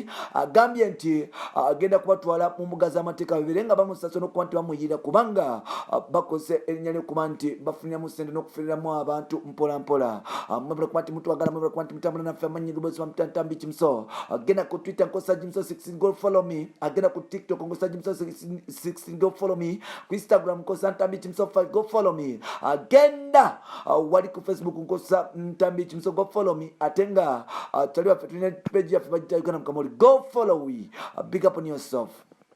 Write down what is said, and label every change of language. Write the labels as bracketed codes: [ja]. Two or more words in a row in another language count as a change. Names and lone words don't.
[lg] Agambye nti agenda kubatwala mu mbuga z'amateeka babere nga bamusasula n'okuba nti bamuyirira kubanga bakoze erinnya ly'okuba nti bafuniramu ssente n'okufuliramu abantu mpola mpola. Mwebale kuba nti mutwagala, mwebale kuba nti mutambula naffe amanyi Lubezi Ntambi Kimso. Agenda ku Twitter nkosa Jimso 16 [en] go follow me. [lg] Agenda ku TikTok nkosa Jimso 16 [en] go follow me. [lg] Ku Instagram nkosa Ntambi Kimso 5 [en] go follow me. [lg] Agenda wali ku Facebook nkosa Ntambi Kimso [en] go follow me. [lg] Atenga taliwa tulina page yaffe bagita Uganda Mukamooli. [en] Go follow we. Big up on yourself.